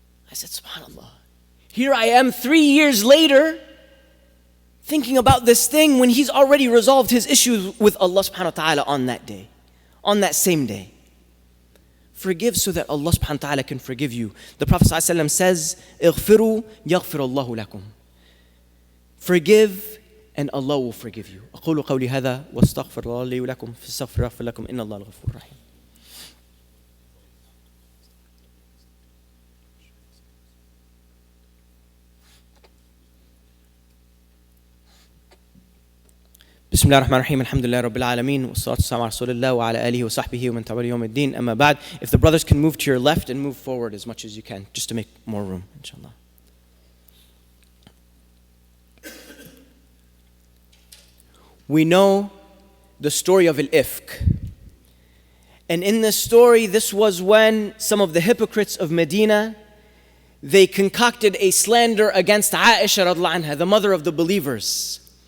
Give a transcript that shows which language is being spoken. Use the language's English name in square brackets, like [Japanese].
[English] I said, subhanAllah. Here I am 3 years later thinking about this thing when he's already resolved his issues with Allah subhanahu wa ta'ala on that day, on that same day. Forgive so that Allah subhanahu wa ta'ala can forgive you. The Prophet ﷺ says, [Arabic] اغفروا يغفر الله لكم. [English] Forgive and Allah will forgive you. [Arabic] أقول قولي هذا واستغفر الله لي ولكم فاستغفر لكم إن الله الغفور الرحيم. بسم الله الرحمن الرحيم الحمد لله رب العالمين والصلاة والسلام على رسول الله وعلى آله وصحبه ومن تبعهم يوم الدين أما بعد. [English] If the brothers can move to your left and move forward as much as you can, just to make more room, inshallah. We know the story of Al-Ifk. And in this story, this was when some of the hypocrites of Medina, they concocted a slander against Aisha radhiyallahu anha, the mother of the believers.